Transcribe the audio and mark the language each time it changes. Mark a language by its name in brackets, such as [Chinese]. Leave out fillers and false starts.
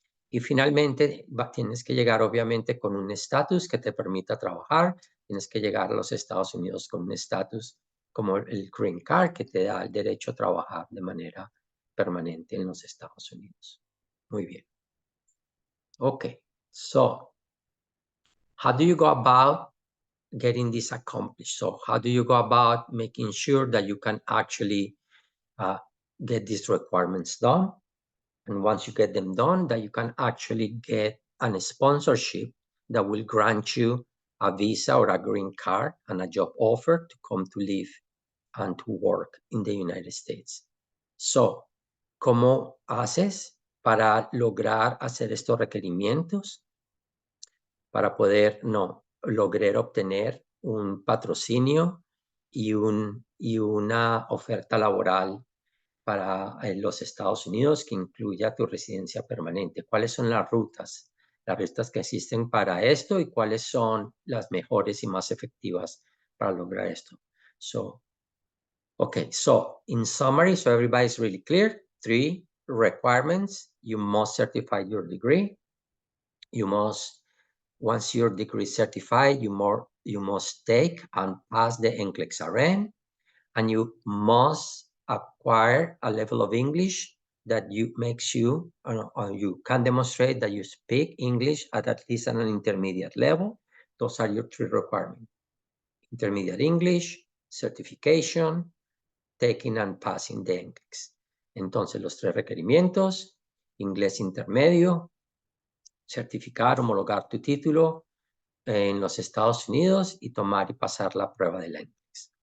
[Spanish] Y finalmente tienes que llegar obviamente con un estatus que te permita trabajar. Tienes que llegar a los Estados Unidos con un estatus como el Green Card que te da el derecho a trabajar de manera permanente en los Estados Unidos. Muy bien. [English] Okay, so how do you go about getting this accomplished? So how do you go about making sure that you can actually get these requirements done? And once you get them done, that you can actually get a sponsorship that will grant you a visa or a green card and a job offer to come to live and to work in the United States. [Spanish] So, ¿cómo haces para lograr hacer estos requerimientos? Para poder, lograr obtener un patrocinio y una oferta laboral para los Estados Unidos que incluya tu residencia permanente. ¿Cuáles son las rutas? Las rutas que existen para esto y cuáles son las mejores y más efectivas para lograr esto. [English] Okay, so in summary, so everybody's really clear, 3 requirements. You must certify your degree. You must, once your degree is certified, you must take and pass the NCLEX RN, and you must acquire a level of English that makes you, or you can demonstrate that you speak English at least at an intermediate level. Those are your 3 requirements. Intermediate English, certification, taking and passing the NCLEX. [Spanish] Entonces, los 3 requerimientos: inglés intermedio, certificar, homologar tu título en los Estados Unidos y tomar y pasar la prueba de la NCLEX.